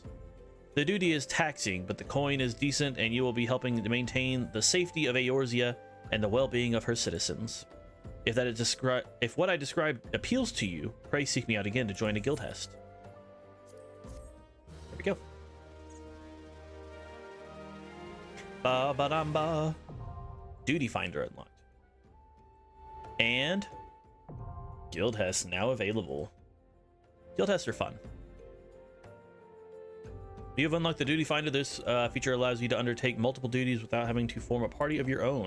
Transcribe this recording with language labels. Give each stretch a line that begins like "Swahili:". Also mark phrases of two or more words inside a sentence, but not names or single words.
English: The duty is taxing, but the coin is decent, and you will be helping to maintain the safety of Eorzea and the well-being of her citizens. If what I described appeals to you, pray seek me out again to join a guild hest. There we go. Ba-ba-dum-ba. Duty Finder unlocked. And guild hest now available. Guild hests are fun. You have unlocked the Duty Finder. This feature allows you to undertake multiple duties without having to form a party of your own.